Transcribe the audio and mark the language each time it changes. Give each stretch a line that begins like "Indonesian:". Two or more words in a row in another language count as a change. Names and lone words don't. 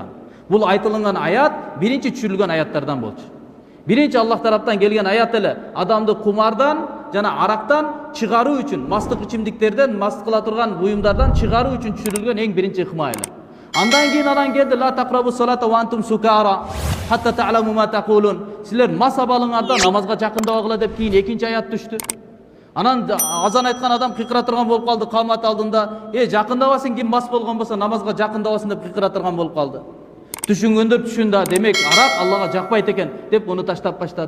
Kyrgyz: Бул айтылган аят биринчи түшүрүлгөн аяттардан болчу. Биринчи Аллах тараптан келген аят эле адамды кумардан жана арактан чыгаруу үчүн, мастык ичимдиктерден, маст кыла турган буюмдардан чыгаруу үчүн түшүрүлгөн эң биринчи ыкма эле. Андан кийин анан келди
Arabic: لا تقربوا الصلاة وأنتم سكارى حتى تعلموا ما تقولون.
Kyrgyz: Силер мас абалыңарда намазга жакындабагыла деп кийин экинчи аят түштү. Анан азан айткан адам кыйкыра турган болуп калды камат алдында. Жакындабасың, ким мас болгон болсо намазга жакындабасын деп кыйкыра турган болуп калды. Түшүнгөндөр түшүндө, демек арак Аллага жакпайт экен деп муну таштап баштады.